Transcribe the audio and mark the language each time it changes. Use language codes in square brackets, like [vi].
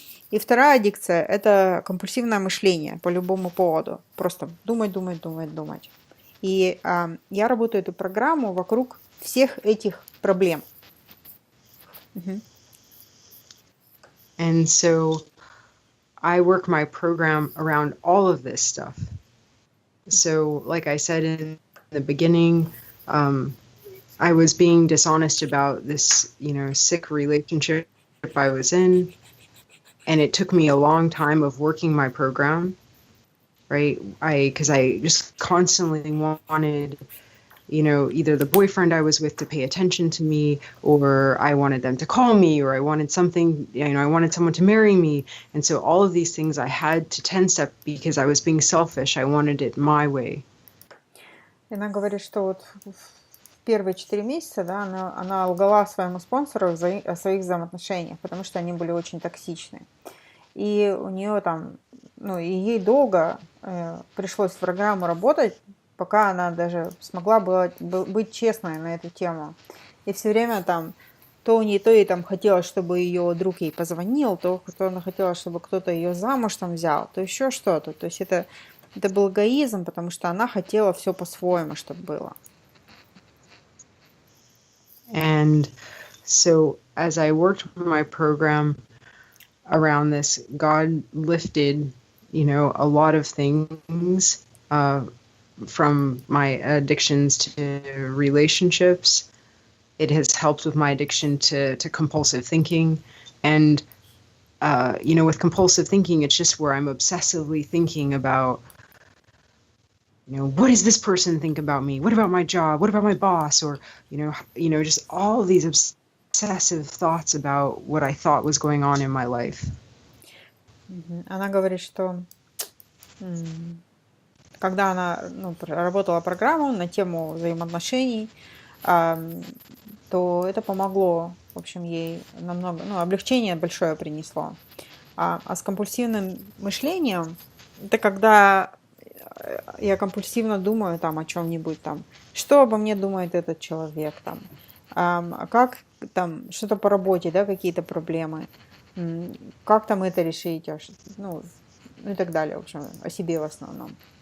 [ru] И вторая аддикция это компульсивное мышление по любому поводу. Просто думать. И я работаю эту программу вокруг всех этих проблем. [en] And so I work my program around all of this stuff. So like I said in the beginning, I was being dishonest about this, sick relationship I was in. And it took me a long time of working my program, right? Because I just constantly wanted, either the boyfriend I was with to pay attention to me, or I wanted them to call me, or I wanted something, I wanted someone to marry me. And so all of these things I had to 10-step because I was being selfish. I wanted it my way. [ru] Она говорит, что вот в первые 4 месяца, да, она лгала своему спонсору о своих взаимоотношениях, потому что они были очень токсичны. И у нее там, и ей долго пришлось в программу работать, пока она даже смогла быть честной на эту тему. И все время там то ей там хотелось, чтобы ее друг ей позвонил, то она хотела, чтобы кто-то ее замуж там взял, то еще что-то. То есть это был эгоизм, потому что она хотела все по-своему, чтобы было. [en] And so as I worked my program around this, God lifted, a lot of things from my addictions to relationships. It has helped with my addiction to compulsive thinking. And, with compulsive thinking, it's just where I'm obsessively thinking about, what does this person think about me? What about my job? What about my boss? Or, just all of these obsessive thoughts about what I thought was going on in my life. [ru] Она говорит, что когда она проработала программу на тему взаимоотношений, то это помогло, в общем, ей намного, облегчение большое принесло. А с компульсивным мышлением, это когда я компульсивно думаю там о чем-нибудь там, что обо мне думает этот человек там, как там что-то по работе, да, какие-то проблемы, как там это решить, и так далее, в общем, о себе в основном.